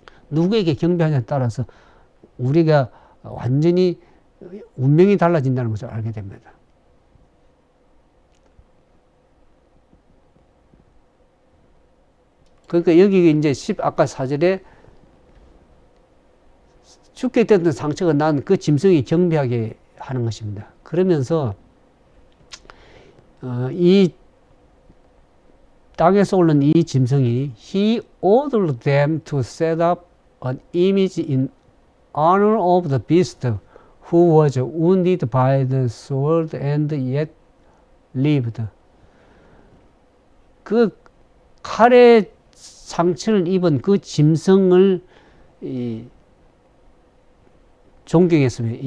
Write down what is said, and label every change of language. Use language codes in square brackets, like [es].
[ko] 누구에게 경배하냐에 따라서 우리가 완전히 운명이 달라진다는 것을 알게 됩니다. 그러니까 여기 이제 아까 4절에 죽게 됐던 상처가 난 그 짐승이 경배하게 하는 것입니다. 그러면서 이 땅에서 오른 이 짐승이 [en] He ordered them to set up an image in honor of the beast who was wounded by the sword and yet lived. [ko] 그 칼의 상처를 입은 그 짐승을 존경했습니다.